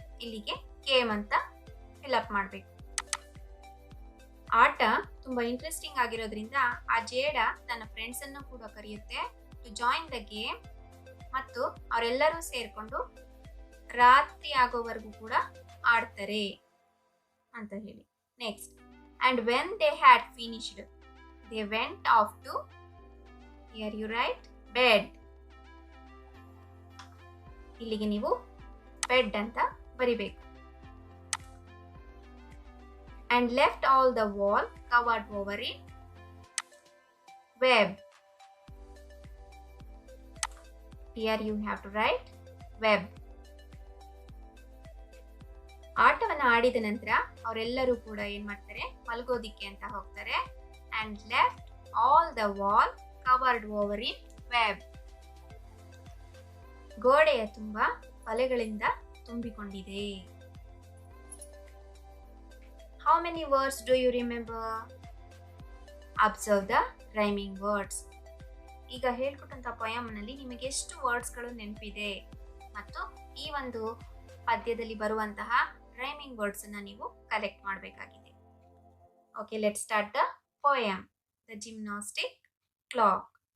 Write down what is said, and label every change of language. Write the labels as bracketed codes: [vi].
[kn] ಇಲ್ಲಿಗೆ ಕೇಮ್ ಅಂತ fill up ಮಾಡಬೇಕು. ಆಟ ತುಂಬಾ ಇಂಟ್ರೆಸ್ಟಿಂಗ್ ಆಗಿರೋದ್ರಿಂದ ಆ ಜೇಡ ತನ್ನ ಫ್ರೆಂಡ್ಸ್ ಅನ್ನು ಕೂಡ ಕರೆಯುತ್ತೆ [en] to join the game, [kn] ಮತ್ತು ಅವರೆಲ್ಲರೂ ಸೇರ್ಕೊಂಡು ರಾತ್ರಿ ಆಗೋವರೆಗೂ ಕೂಡ ಆಡ್ತಾರೆ ಅಂತ ಹೇಳಿ. [en] Next, and when they had finished they went off to, hear you right, bed. [kn] ಇಲ್ಲಿಗೆ ನೀವು ಬೆಡ್ ಅಂತ ಬರಿಬೇಕು. [en] And left all the wall covered over in web. Here you have to write web. [kn] ಆಟವನ್ನು ಆಡಿದ ನಂತರ ಅವರೆಲ್ಲರೂ ಕೂಡ ಏನ್ ಮಾಡ್ತಾರೆ, ಮಲಗೋದಿಕ್ಕೆ ಅಂತ ಹೋಗ್ತಾರೆ. [en] And left all the wall covered over in web. [kn] ಗೋಡೆಯ ತುಂಬ ಬಲೆಗಳಿಂದ ತುಂಬಿಕೊಂಡಿದೆ. [en] How many words do you remember? Observe the rhyming words. [kn] ಈಗ ಹೇಳ್ಕೊಟ್ಟಂತ ಪೊಯಮ್ನಲ್ಲಿ ನಿಮಗೆ ಎಷ್ಟು ವರ್ಡ್ಸ್ಗಳು ನೆನಪಿದೆ ಮತ್ತು ಈ ಒಂದು ಪದ್ಯದಲ್ಲಿ ಬರುವಂತಹ ರೈಮಿಂಗ್ ವರ್ಡ್ಸ್ ಅನ್ನ ನೀವು ಕಲೆಕ್ಟ್ ಮಾಡಬೇಕಾಗಿದೆ. [en] Okay, let start the poem, the gymnastic clock.